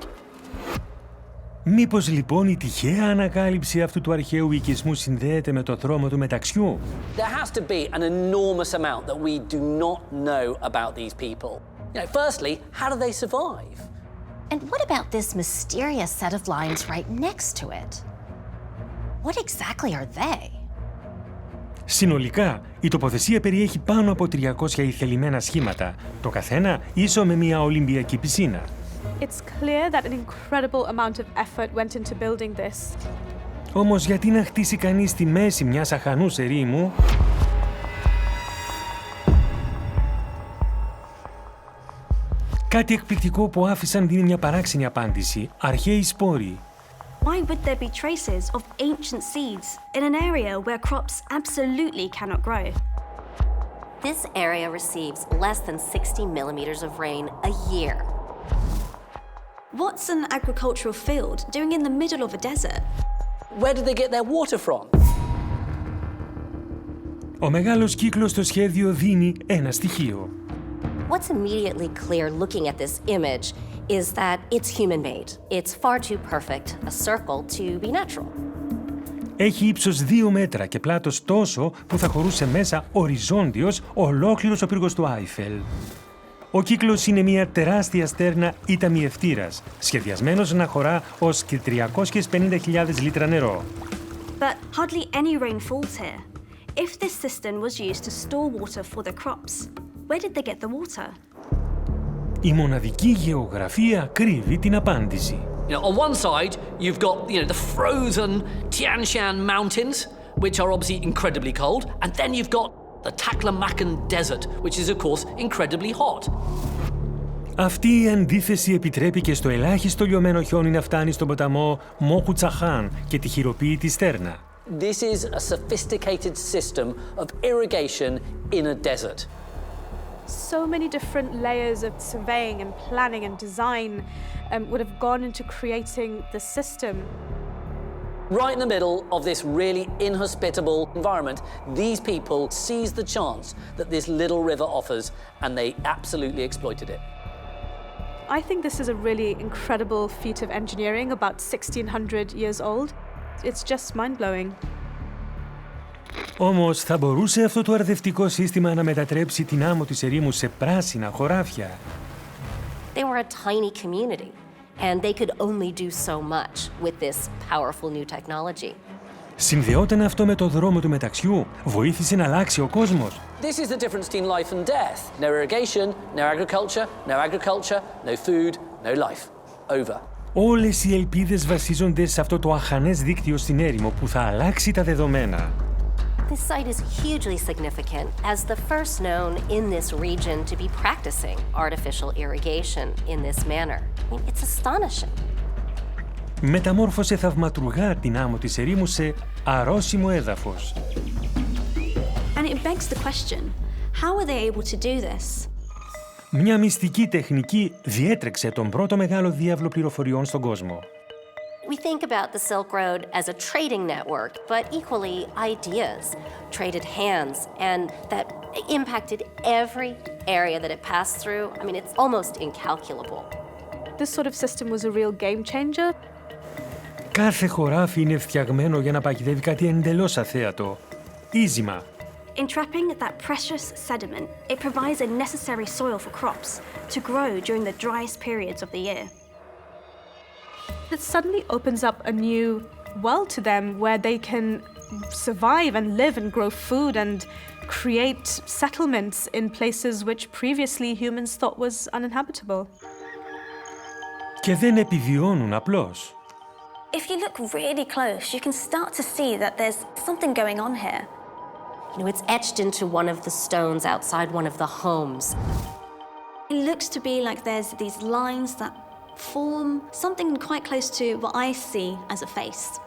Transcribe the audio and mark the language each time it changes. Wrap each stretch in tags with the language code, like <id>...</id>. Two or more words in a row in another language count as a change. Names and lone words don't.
<el>Μήπως λοιπόν η τυχαία ανακάλυψη αυτού του αρχαίου οικισμού συνδέεται με το δρόμο του μεταξιού?</el> <en>There has to be an enormous amount that we do not know about these people. Firstly, how do they survive? And what about this mysterious set of lines right next to it? What exactly are they?</en> <el>Συνολικά, η τοποθεσία περιέχει πάνω από 300 ηθελημένα σχήματα, το καθένα ίσο με μια Ολυμπιακή πισίνα.</el> <en>It's clear that an incredible amount of effort went into building this.</en> <el>Όμως γιατί να χτίσει κανείς στη μέση μιας αχανούς ερήμου? Κάτι εκπληκτικό που άφησαν δίνει μια παράξενη απάντηση. Αρχαίοι σπόροι.</el> <en>Why would there be traces of ancient seeds in an area where crops absolutely cannot grow? This area receives less than 60 millimeters of rain a year. What's an agricultural field doing in the middle of a desert? Where did they get their water from?</en> <el>Ο μεγάλος κύκλος στο σχέδιο δίνει ένα στοιχείο.</el> <en>What's immediately clear looking at this image is that it's human-made. It's far too perfect a circle to be natural.</en> <el>Έχει ύψος 2 μέτρα και πλάτος τόσο που θα χωρούσε μέσα οριζόντιος ολόκληρος ο πύργος του Άιφελ. Ο κύκλος είναι μια τεράστια στέρνα ή ταμιευτήρας, σχεδιασμένος να χωρά ως και 350.000 λίτρα νερό.</el> <en>But hardly any rain falls here. If this system was used to store water for the crops, where did they get the water?</en> <el>Η μοναδική γεωγραφία κρύβει την απάντηση.</el> <en>On one side, you've got the frozen Tian Shan mountains, which are obviously incredibly cold, and then you've got the Taklamakan Desert, which is of course incredibly hot.</en> <el>Αυτή η αντίθεση επιτρέπει και στο ελάχιστο λιωμένο χιόνι να φτάνει στον ποταμό Μόχουτσαχάν και τη χειροποίητη στέρνα.</el> <en>This is a sophisticated system of irrigation in a desert. So many different layers of surveying and planning and design would have gone into creating the system. Right in the middle of this really inhospitable environment, these people seized the chance that this little river offers, and they absolutely exploited it. I think this is a really incredible feat of engineering, about 1600 years old. It's just mind-blowing.</en> <el>Όμως θα μπορούσε αυτό το αρδευτικό σύστημα να μετατρέψει την άμμο της ερήμου σε πράσινα χωράφια.</el> <en>They were a tiny community, and they could only do so much with this powerful new technology.</en> <el>Συνδεόταν αυτό με το δρόμο του μεταξιού, βοήθησε να αλλάξει ο κόσμος.</el> <en>This is the difference between life and death. No irrigation, no agriculture, no food, no life. Over.</en> <el>Όλες οι ελπίδες βασίζονται σε αυτό το αχανές δίκτυο στην έρημο που θα αλλάξει τα δεδομένα.</el> <en>This site is hugely significant as the first known in this region to be practicing artificial irrigation in this manner. I mean, it's astonishing.</en> <el>Μεταμόρφωσε θαυματουργά την άμμο της ερήμου σε αρρώσιμο έδαφος.</el> <en>And it begs the question, how were they able to do this?</en> <el>Μια μυστική τεχνική διέτρεξε τον πρώτο μεγάλο διάβλο πληροφοριών στον κόσμο.</el> <en>We think about the Silk Road as a trading network, but equally ideas traded hands, and that impacted every area that it passed through. I mean, it's almost incalculable. This sort of system was a real game changer.</en> <el>Κάθε χωράφι είναι φτιαγμένο για να παγιδεύει κάτι εντελώς αθέατο. Ίζημα.</el> <en>Entrapping that precious sediment, it provides a necessary soil for crops to grow during the driest periods of the year. It suddenly opens up a new world to them where they can survive and live and grow food and create settlements in places which previously humans thought was uninhabitable.</en> <el>Και δεν επιβιώνουν απλώς.</el> <en>If you look really close, you can start to see that there's something going on here. You know, it's etched into one of the stones outside one of the homes. It looks to be like there's these lines that form something quite close to what I see as a face.</en>